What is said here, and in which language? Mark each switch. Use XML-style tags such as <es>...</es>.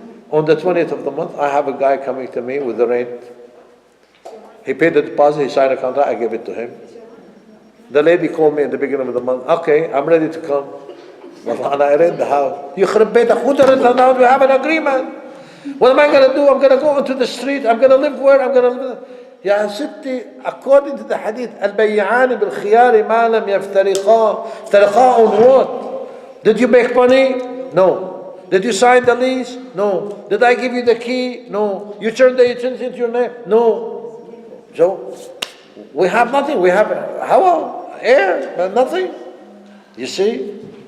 <en>On the 20th of the month, I have a guy coming to me with the rent. He paid the deposit, he signed a contract, I gave it to him. The lady called me at the beginning of the month. Okay, I'm ready to come. Well, I rent the house.</en> <ar>يخرب بيتك,</ar> <en>who to rent the house? We have an agreement. What am I going to do? I'm going to go into the street. I'm going to live where? I'm going to live.</en> <ar>يا ستي,</ar> <en>according to the hadith,</en> <ar>البيعان بالخيار ما لم يفترقا. افترقا</ar> <en>on what? Did you make money? No. Did you sign the lease? No. Did I give you the key? No. You turned the utensil into your name? No. So, we have nothing. We have air, but nothing. You see?</en>